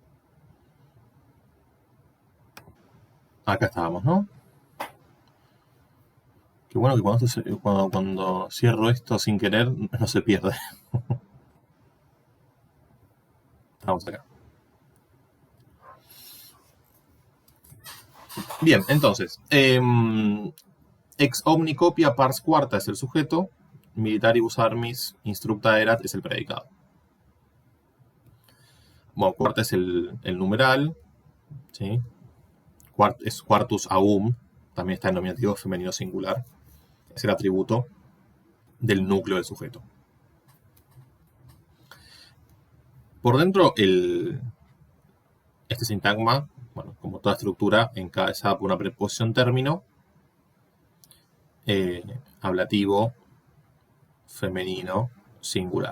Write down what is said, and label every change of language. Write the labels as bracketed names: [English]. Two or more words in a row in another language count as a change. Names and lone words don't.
[Spanish] Acá estábamos, ¿no? Qué bueno que cuando cierro esto sin querer no se pierde. Vamos acá. Bien, entonces, [Latin] ex omni copia pars quarta [Spanish] es el sujeto, [Latin] militaribus armis instructa erat [Spanish] es el predicado. Bueno, quarta es el numeral, ¿sí? Es quartus aum, también está en nominativo femenino singular, es el atributo del núcleo del sujeto. Por dentro, este sintagma, bueno, como toda estructura, encabezada por una preposición término, ablativo, femenino, singular.